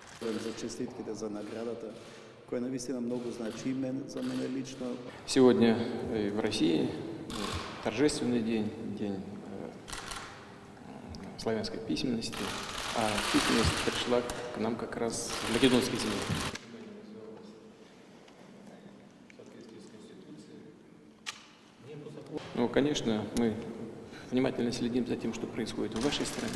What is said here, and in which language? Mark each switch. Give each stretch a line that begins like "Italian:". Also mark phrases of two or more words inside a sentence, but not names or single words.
Macedonian: благодарен за честитките за наградата, која навистина многу значи и за мене лично.
Russian: Сегодня в России торжественный день, день славянской письменности, а письменность пришла к нам как раз в Македонской земле. Ну, конечно, мы внимательно следим за тем, что происходит в вашей стране.